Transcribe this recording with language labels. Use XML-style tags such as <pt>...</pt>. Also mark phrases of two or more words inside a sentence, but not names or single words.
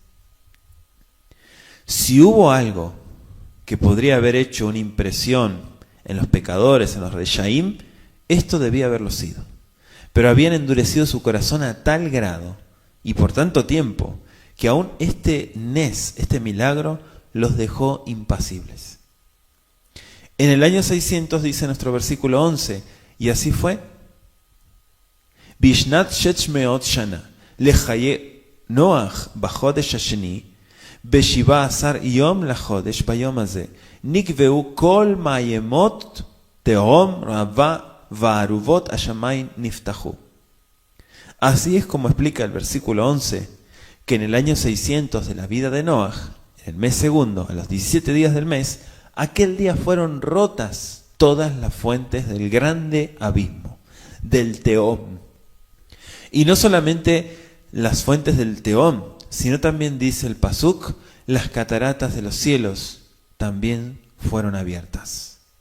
<es>Si hubo algo que podría haber hecho una impresión en los pecadores, en los Reshaim, esto debía haberlo sido. Pero habían endurecido su corazón a tal grado y por tanto tiempo que aún este Nes, este milagro, los dejó impasibles. En el año 600 dice nuestro versículo 11, y así fue.</es> <he>בשנת שש מאות שנה לחיי נח בחדש השני בשבעה עשר יום לחדש ביום הזה נבקעו כל מעינות תהום רבה וארבת השמים נפתחו.</he> <es>Así es como explica el versículo 11, que en el año 600 de la vida de Noaj, en el mes segundo, a los 17 días del mes, aquel día fueron rotas todas las fuentes del grande abismo, del Tehom. Y no solamente las fuentes del Tehom, sino también dice el Pasuk, las cataratas de los cielos también fueron abiertas.</es>